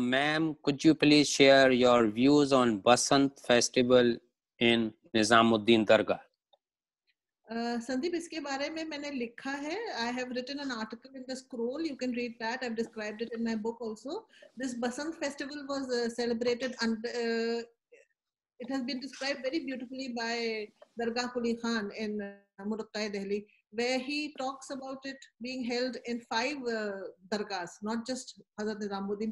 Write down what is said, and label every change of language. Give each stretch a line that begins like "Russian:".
English: Ma'am, could you please share your views on Basant festival in Nizamuddin Dargah?
Hindi: Sandeep, इसके बारे में मैंने लिखा है.
English: I have written an article in the Scroll. You can read that. I've described it in my book also. This Basant festival was celebrated under. It has been described very beautifully by Dargah Quli Khan in Muraqqa, Delhi, where he talks about it being held in 5 dargahs, not just Hazrat Nizamuddin.